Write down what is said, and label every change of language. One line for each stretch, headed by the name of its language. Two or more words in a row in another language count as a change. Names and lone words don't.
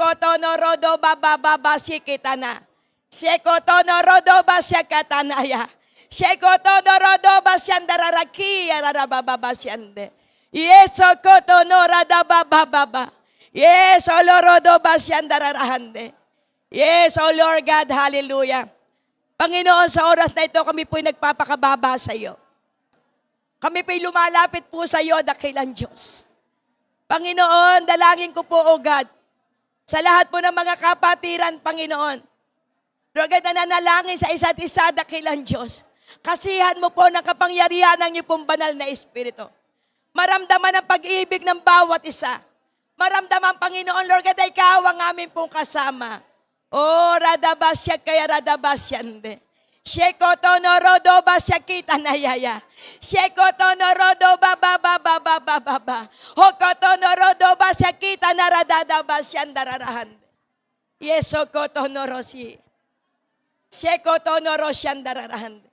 English: Shekotono rodo baba sikitana. Shekotono rodo basyakanaya. Shekotono rodo basyandararaki yarababa syande. Yes, kotono rada baba. Yes, O Lord, rodo basyandararahande. Yes, O Lord God, hallelujah.
Filipino: Panginoon, sa oras na ito, kami po'y nagpapakababa sa iyo. Kami po'y lumalapit po sa iyo, dakilang Diyos. Panginoon, dalangin ko po,
English: O God,
Filipino: sa lahat po ng mga kapatiran, Panginoon.
English: Lord God,
Filipino: nananalangin sa isa't isa, dakilang Diyos. Kasihan mo po ng kapangyarihan ng iyong pong banal na Espiritu. Maramdaman ang pag-ibig ng bawat isa. Maramdaman, Panginoon,
English: Lord God,
Filipino: ay ikaw ang aming pong kasama. Oh, radabasya kaya radabasyande. Shekotono rodo basya kita nayaya. Shekotono rodo baba. Hokotono rodo basya kita naradadabasyandararahande. Yesokotono rosi. Shekotono rosyandararahande.